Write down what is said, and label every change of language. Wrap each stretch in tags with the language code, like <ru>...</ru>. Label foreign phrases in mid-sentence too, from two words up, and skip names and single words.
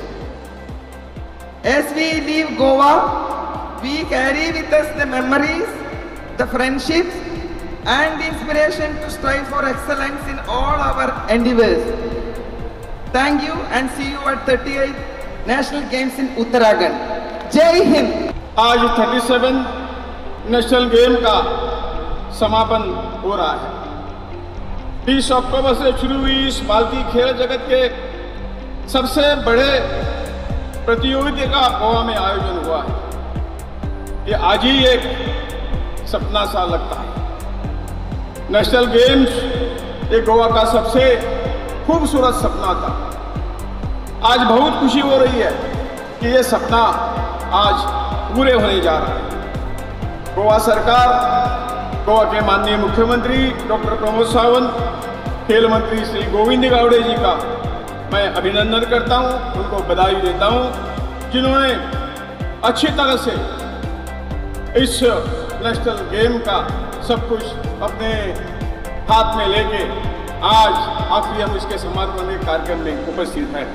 <en>As we leave Goa, we carry with us the memories, the friendships, and the inspiration to strive for excellence in all our endeavors. Thank you, and see you at 38th National Games in Uttarakhand.</en> <hi>जय हिंद! आज 37</hi> <en>national game</en> <hi>का समापन हो रहा है। 20 अक्टूबर से शुरू हुई इस भारतीय खेल जगत के सबसे बड़े प्रतियोगिता का गोवा में आयोजन हुआ है। ये आज ही एक सपना सा लगता है।</hi> <en>national games</en> <hi>ये गोवा का सबसे खूबसूरत सपना था। आज बहुत खुशी हो रही है कि ये सपना आज पूरे होने जा रहा है। गोवा सरकार, गोवा के माननीय मुख्यमंत्री डॉक्टर प्रमोद सावंत, खेल मंत्री श्री गोविंद गावड़े जी का मैं अभिनंदन करता हूं, उनको बधाई देता हूं, जिन्होंने अच्छी तरह से इस</hi> <en>national game</en> <hi>का सब कुछ अपने हाथ में लेके आज आखिर हम इसके समापन के कार्यक्रम में उपस्थित हैं।</hi>